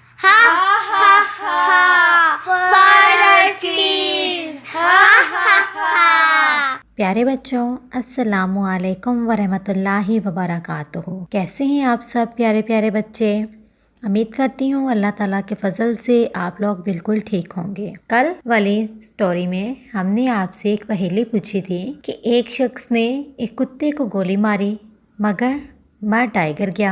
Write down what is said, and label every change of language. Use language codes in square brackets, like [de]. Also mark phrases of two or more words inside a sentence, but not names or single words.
[en] Ha ha ha. For skis. Ha ha ha. [hi] प्यारे बच्चों, [ar] السلام عليكم ورحمة الله وبركاته. [hi] कैसे हैं आप सब प्यारे प्यारे बच्चे? उम्मीद करती हूँ अल्लाह ताला के फजल से आप लोग बिल्कुल ठीक होंगे। कल वाली स्टोरी में हमने आपसे एक पहेली पूछी थी कि एक शख्स ने एक कुत्ते को गोली मारी मगर मर टाइगर गया।